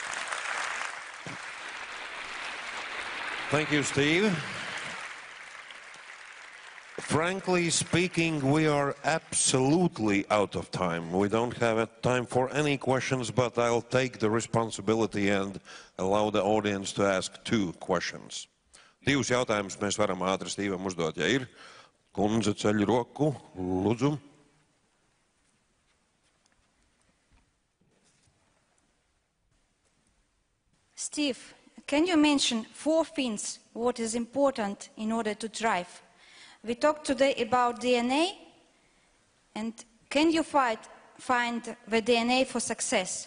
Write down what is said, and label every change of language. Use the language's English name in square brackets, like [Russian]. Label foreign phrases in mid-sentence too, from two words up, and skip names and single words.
[English] Thank you, Steve. Frankly speaking, we are absolutely out of time. We don't have time for any questions, but I'll take the responsibility and allow the audience to ask 2 questions. [Latvian] 2 jautājumus mēs varam ātri Stīvam uzdot, ja ir. Kundze ceļ roku, lūdzu. [English] Steve, can you mention 4 things what is important in order to thrive? We talked today about DNA, and can you find the DNA for success?